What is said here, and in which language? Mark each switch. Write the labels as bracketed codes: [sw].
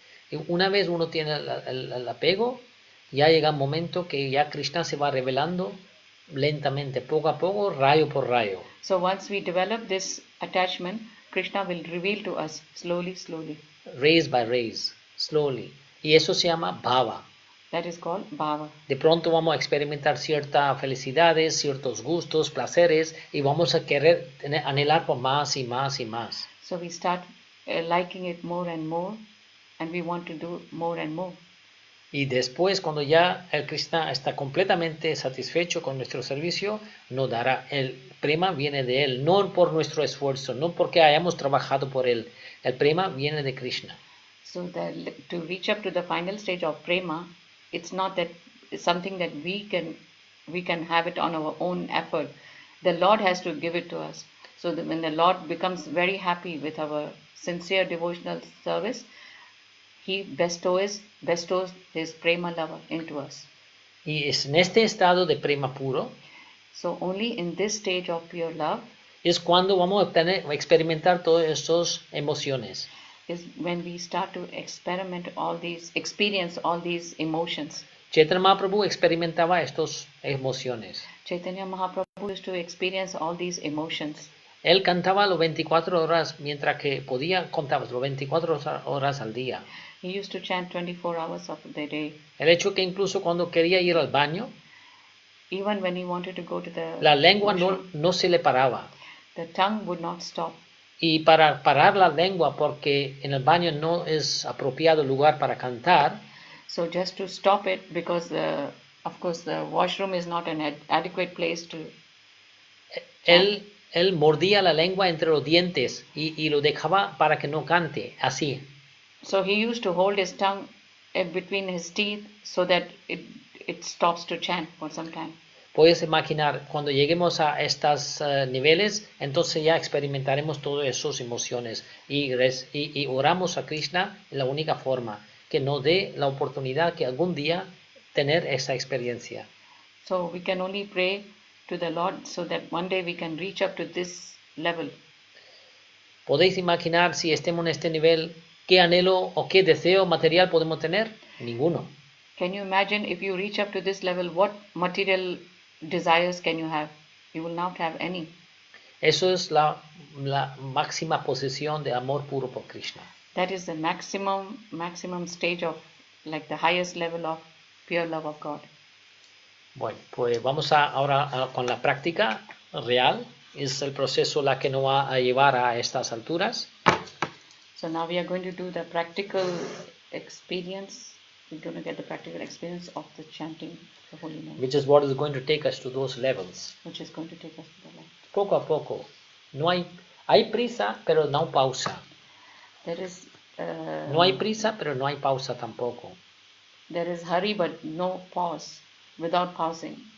[es] Y una vez uno tiene el apego, ya llega un momento que ya Krishna se va revelando lentamente, poco a poco, rayo por rayo. [en] So once we develop this attachment, Krishna will reveal to us slowly. Raise by raise, slowly. [es] Y eso se llama bhava. [en] That is called bhava. [es] De pronto vamos a experimentar ciertas felicidades, ciertos gustos, placeres, y vamos a querer anhelar por más y más y más. [en] So we start liking it more, and we want to do more and more. [es] Y después, cuando ya el Krishna está completamente satisfecho con nuestro servicio, nos dará. El prema viene de él, no por nuestro esfuerzo, no porque hayamos trabajado por él. El prema viene de Krishna. [en] So to reach up to the final stage of prema, it's not that it's something that we can have it on our own effort. The Lord has to give it to us. So that when the Lord becomes very happy with our sincere devotional service, He bestows His prema lava into us. [es] Y es en este estado de prema puro, [en] So only in this stage of pure love [es] es cuando vamos a experimentar todas estas emociones. [en] is when we start to experience all these emotions. [es] Chaitanya Mahaprabhu experimentaba estas emociones. [en] Chaitanya Mahaprabhu used to experience all these emotions. [es] Él cantaba las 24 horas mientras que podía, contaba las 24 horas al día. [en] He used to chant 24 hours of the day. [es] El hecho que incluso cuando quería ir al baño, [en] Even when he wanted to go to the [es] la lengua [en] washroom, [es] no se le paraba. [en] the tongue would not stop. [es] Y para parar la lengua, porque en el baño no es apropiado lugar para cantar, [en] So just to stop it, because of course the washroom is not an adequate place to chant. [es] él mordía la lengua entre los dientes y lo dejaba para que no cante, así. [en] So he used to hold his tongue between his teeth so that it stops to chant for some time. [es] Puedes imaginar, cuando lleguemos a estos niveles, entonces ya experimentaremos todas esas emociones y oramos a Krishna en la única forma, que nos dé la oportunidad que algún día tener esa experiencia. [en] So we can only pray to the Lord so that one day we can reach up to this level. [es] ¿Podéis imaginar si estemos en este nivel, qué anhelo o qué deseo material podemos tener? Ninguno. [en] Can you imagine if you reach up to this level, what material desires can you have? You will not have any. [es] Eso es la máxima posición de amor puro por Krishna. [en] That is the maximum stage of, like the highest level of pure love of God. [es] Bueno, pues vamos ahora con la práctica real. Es el proceso la que nos va a llevar a estas alturas. [en] So now we are going to do the practical experience. We're going to get the practical experience of the chanting the holy name, Which is what is going to take us to those levels. which is going to take us to the light. [es] Poco a poco. No hay prisa, pero no pausa. [en] There is [es] No hay prisa, pero no hay pausa tampoco. [en] there is hurry but no pause, without pausing.